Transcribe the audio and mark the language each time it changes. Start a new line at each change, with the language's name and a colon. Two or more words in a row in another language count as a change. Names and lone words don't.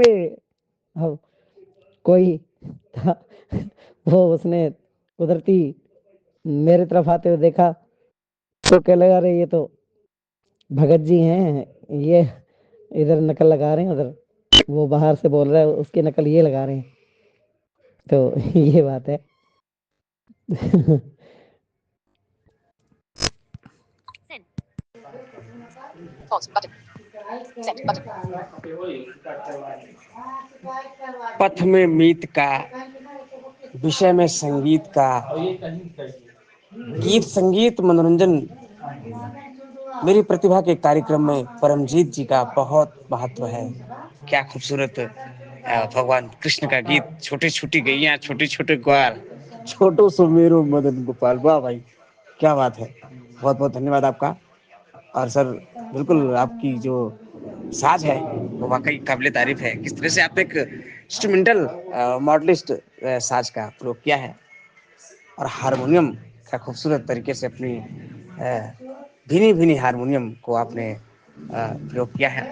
Hindi: अब कोई था, वो उसने उधरती मेरे तरफ आते हुए देखा तो क्या लगा रहे, ये तो भगत जी हैं, ये इधर नकल लगा रहे हैं, उधर वो बाहर से बोल रहा है उसकी नकल ये लगा रहे हैं। तो ये बात है।
English: Pause button. Send button.
Hindi: पथ में मीत का, विषय में संगीत का, गीत संगीत मनोरंजन मेरी प्रतिभा के कार्यक्रम में परमजीत जी का बहुत महत्व है। क्या खूबसूरत भगवान कृष्ण का गीत,
Braj: छोटी छोटी गैया छोटे छोटे ग्वाल, छोटो सो मेरो मदन गोपाल।
Hindi: वाह भाई, क्या बात है। बहुत बहुत धन्यवाद आपका। और सर, बिल्कुल आपकी जो साज है वो वाकई काबिले तारीफ है। किस तरह से आपने एक
English: instrumental modalist
Hindi: साज का प्रयोग किया है और हारमोनियम का खूबसूरत तरीके से अपनी भीनी भीनी हारमोनियम को आपने प्रयोग किया है।